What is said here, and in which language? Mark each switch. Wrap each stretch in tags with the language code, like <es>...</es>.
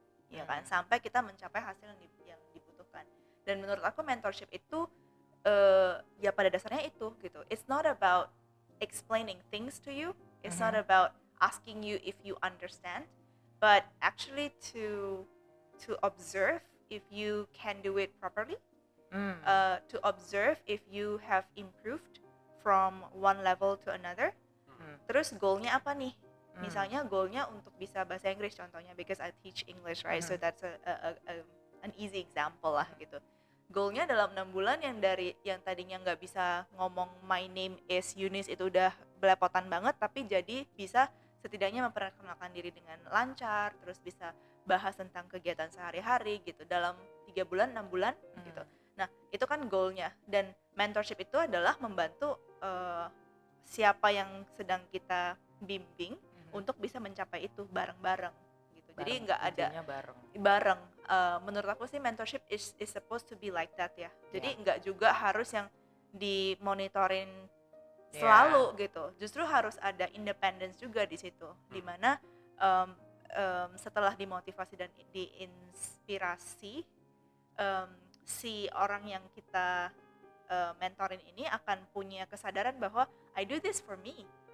<id>Ya kan, sampai kita mencapai hasil yang dibutuhkan. Dan menurut aku mentorship itu ya pada dasarnya itu gitu.</id> <en>It's not about explaining things to you. It's not about asking you if you understand, but actually to observe if you can do it properly. To observe if you have improved from one level to another.</en> <id>Terus goalnya apa nih? Misalnya goalnya untuk bisa bahasa Inggris contohnya,</id> <en>because I teach English, right? So that's an easy example</en> <id>lah gitu. Goalnya dalam 6 bulan yang tadinya nggak bisa ngomong</id> <en>my name is Eunice</en> <id>itu udah belepotan banget, tapi jadi bisa setidaknya memperkenalkan diri dengan lancar, terus bisa bahas tentang kegiatan sehari-hari gitu dalam 3 bulan, 6 bulan gitu. Nah, itu kan goalnya. Dan mentorship itu adalah membantu siapa yang sedang kita bimbing untuk bisa mencapai itu bareng-bareng gitu. Jadi nggak ada bareng. Menurut aku sih</id> <en>mentorship is supposed to be like that ya.</en> <id>Jadi nggak juga harus yang dimonitorin selalu gitu. Justru harus ada independence juga di situ. Dimana setelah dimotivasi dan diinspirasi, si orang yang kita mentorin ini akan punya kesadaran bahwa</id> <en>I do this for me.</en>